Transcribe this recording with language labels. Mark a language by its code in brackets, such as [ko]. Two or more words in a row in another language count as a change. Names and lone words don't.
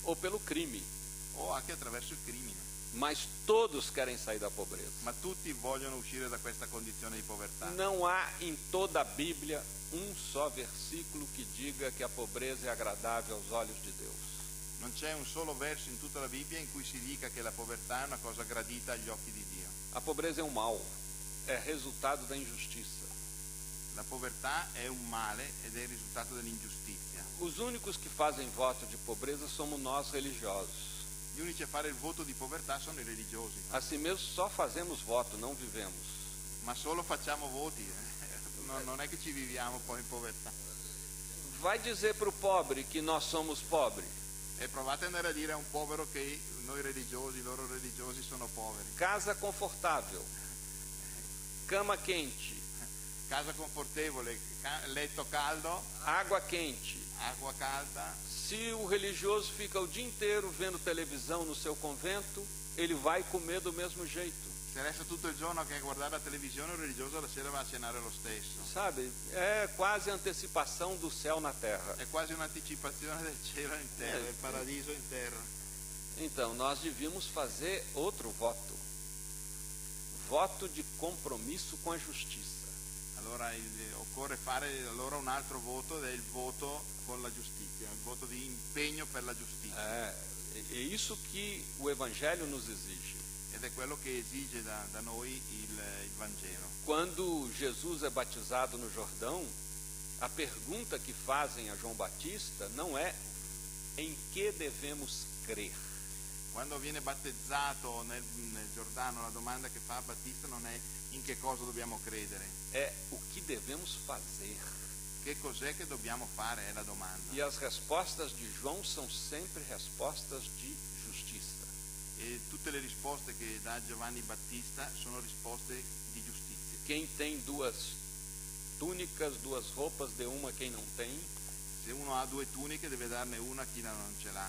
[pt] Ou pelo crime, [it] o anche attraverso il crimine, [pt] mas todos querem sair da pobreza. [it] ma tutti vogliono uscire da questa condizione di povertà. [pt] Não há em toda a Bíblia um só versículo que diga que a pobreza é agradável aos olhos de Deus. [it] Non c'è un solo verso in tutta la Bibbia in cui si dica che la povertà è una cosa gradita agli occhi di Dio. [pt] A pobreza é um mal, é resultado da injustiça. [it] La povertà è un male ed è il risultato dell'ingiustizia. [pt] Os únicos que fazem voto de pobreza somos nós religiosos. [it] Gli unici a fare il voto di povertà sono i religiosi, [pt] Assim mesmo, só fazemos voto, não vivemos. [it] ma solo facciamo voti, non è che ci viviamo poi in povertà. [pt] Vai dizer para o pobre que nós somos pobres. [it] E provate ad andare a dire a un povero che noi religiosi, loro religiosi sono poveri. [pt] Casa confortável, cama quente, [it] Casa confortevole, letto caldo, [pt] água quente. [it] acqua calda. [pt] Se o religioso fica o dia inteiro vendo televisão no seu convento, ele vai comer do mesmo jeito. [it] Se resta tutto il giorno che a guardare la televisione, il religioso la sera va a cenare lo stesso. [pt] Sabe, é quase antecipação do céu na terra. [it] È quasi un'anticipazione del cielo in terra, del paradiso in terra. [pt] Então, nós devíamos fazer outro voto. Voto de compromisso com a justiça. [it] Allora occorre fare allora un altro voto, ed è il voto con la giustizia, il voto di impegno per la giustizia. [pt] É isso que o Evangelho nos exige. [it] Ed è quello che esige da noi il Vangelo. [pt] Quando Jesus é batizado no Jordão, a pergunta que fazem a João Batista não é em que devemos crer. [it] Quando viene battezzato nel Giordano, la domanda che fa a Battista non è in che cosa dobbiamo credere, [pt] É o que devemos fazer. [it] che cos'è che dobbiamo fare è la domanda. [pt] E as respostas de João são sempre respostas de justiça. [it] E tutte le risposte che dà Giovanni Battista sono risposte di giustizia. [pt] Quem tem duas túnicas, duas roupas, dê uma quem não tem. [it] Se uno ha due tuniche deve darne una a chi non ce l'ha,